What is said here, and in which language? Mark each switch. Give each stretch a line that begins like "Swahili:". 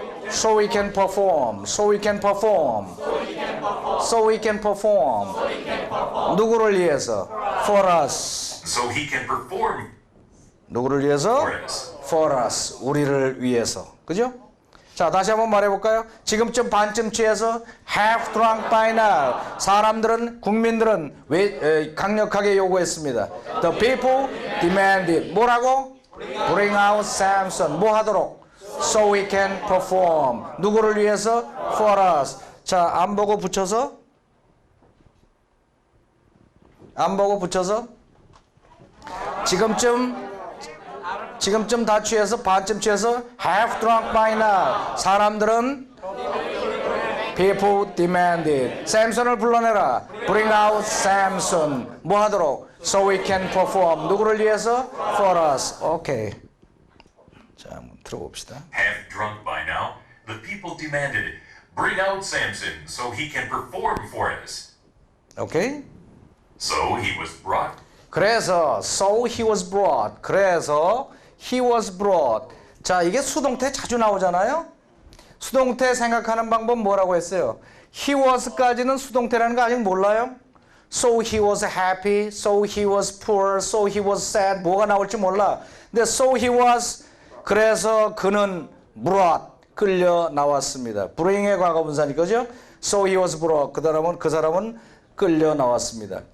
English: So we can perform. So we can perform. So we can perform.
Korean: 누구를 위해서?
English: For us. So he can perform
Korean: 누구를 위해서?
English: for us. For us.
Korean: 우리를 위해서. 그죠? 자, 다시 한번 말해볼까요? 지금쯤 반쯤 취해서
English: half drunk by now.
Korean: 사람들은, 국민들은 강력하게 요구했습니다.
English: The people demanded.
Korean: 뭐라고?
English: Bring out Samson.
Korean: 뭐 하도록?
English: So we can perform.
Korean: 누구를 위해서?
English: For us.
Korean: 자, 안 보고 붙여서. 안 보고 붙여서. 지금쯤 다 취해서 반쯤 취해서
English: half drunk by now.
Korean: 사람들은
English: people demanded.
Korean: 샘슨을 불러내라.
English: Bring out Samson.
Korean: 뭐 하도록?
English: So we can perform.
Korean: 누구를 위해서?
English: For us. 오케이.
Korean: 자, 한번 들어봅시다.
English: Half drunk by now, the people demanded, bring out Samson so he can perform for us.
Korean: 오케이.
English: So he was brought.
Korean: 그래서
English: so he was brought. 그래서 he was brought.
Korean: 자, 이게 수동태 자주 나오잖아요. 수동태 생각하는 방법 뭐라고 했어요? he was까지는 수동태라는 거 아직 몰라요?
English: So he was happy, so he was poor, so he was sad.
Korean: 뭐가 나올지 몰라. 근데 so he was, 그래서 그는 brought, 끌려 나왔습니다. bring의 과거분사니까, 그죠?
English: So he was brought.
Korean: 그 사람은 끌려 나왔습니다.